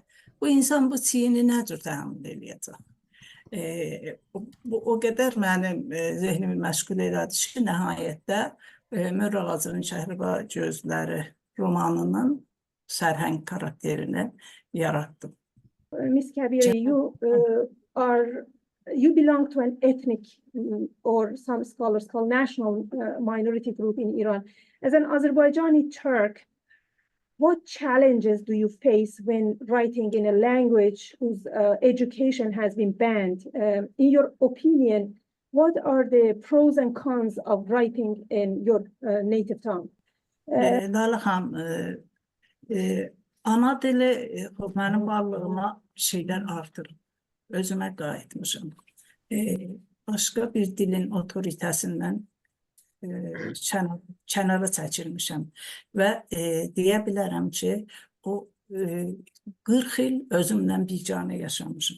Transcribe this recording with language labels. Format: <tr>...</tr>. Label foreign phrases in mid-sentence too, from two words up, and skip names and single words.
<az>Bu insan bu çiyini nə cür təhammül eləyəcək? Bu o qədər mənim zehnimi məşğul elədi ki, nəhayətdə Mör Ağacının Kəhribar gözləri romanının sərhəng karakterini yarattım.</az> <en>Ms. Kabiri, you belong to an ethnic or some scholars call national minority group in Iran. As an Azerbaijani Turk, what challenges do you face when writing in a language whose education has been banned? In your opinion, what are the pros and cons of writing in your native tongue?</en> <az>Lala xanım, ana dili mənim varlığıma şeylər artırır. Özümə qayıtmışam. Başqa bir dilin otoritəsindən kənara çəkilmişəm və deyə bilərəm ki, o 40 il özümdən biganə yaşamışım.</az>